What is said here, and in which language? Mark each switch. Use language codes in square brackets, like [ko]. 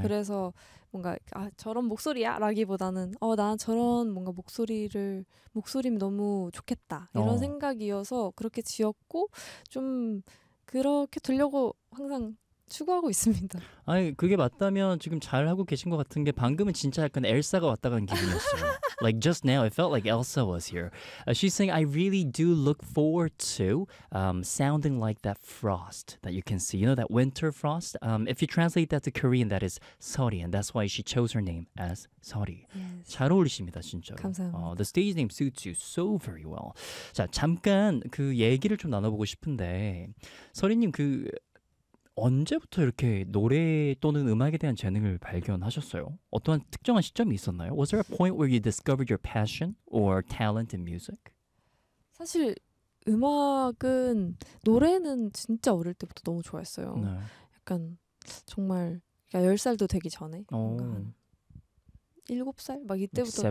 [ko] 그래서 뭔가 아 저런 목소리야라기보다는 어 난 저런 뭔가 목소리 너무 좋겠다 이런 어. 생각이어서 그렇게 지었고 좀 그렇게 들려고 항상. 추구하고 있습니다. 아니 그게 맞다면 지금 잘 하고 계신 것 같은 게 방금은 진짜 약간 엘사가 왔다 간 기분이었어요. [en] Like just now, it felt like Elsa was here. She's saying, "I really do look forward to sounding like that frost that you can see. You know that winter frost. If you translate that to Korean, that is 설이, and that's why she chose her name as 설이. Yes. [ko] 잘 어울리십니다, 진짜. 감사합니다. [en] The stage name suits you so very well. [ko] 자 잠깐 그 얘기를 좀 나눠보고 싶은데 설이님 그 언제부터 이렇게 노래 또는 음악에 대한 재능을 발견하셨어요? 어떠한 특정한 시점이 있었나요? [en] Was there a point where you discovered your passion or talent in music? [ko] 사실 음악은 노래는 진짜 어릴 때부터 너무 좋아했어요. 네. 약간 정말 열 살도 되기 전에 7살 막 이때부터